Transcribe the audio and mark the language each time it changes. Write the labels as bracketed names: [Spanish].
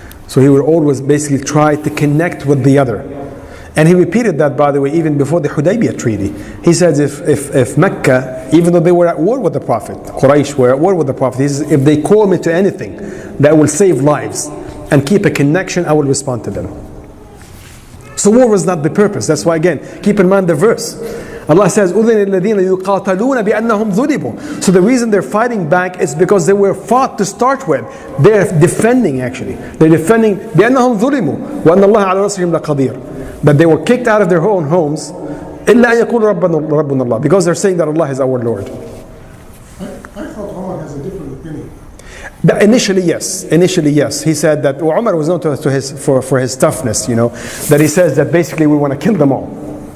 [English] So he would always basically try to connect with the other. And he repeated that, by the way, even before the Hudaybiyah treaty. He says if Mecca, even though they were at war with the Prophet, Quraysh were at war with the Prophet, he says, if they call me to anything that will save lives and keep a connection, I will respond to them. So war was not the purpose. That's why, again, keep in mind the verse. Allah says, [Arabic] أُذِنَ الَّذِينَ يُقَاتَلُونَ بِأَنَّهُمْ ظُلِمُوا. [English] So the reason they're fighting back is because they were fought to start with. They're defending, actually. They're defending [Arabic] بِأَنَّهُمْ ظُلِمُوا وَأَنَّ اللَّهَ عَلَى نَصْرِهِمْ لَقَدِيرٌ. [English] But they were kicked out of their own homes [Arabic] إِلَّا أَن يَقُولُوا رَبُّنَا اللَّهُ, [English] because they're saying that Allah is our Lord. I thought Umar has a different opinion. Initially, yes. He said that Umar was known for his toughness, that he says that basically we want to kill them all.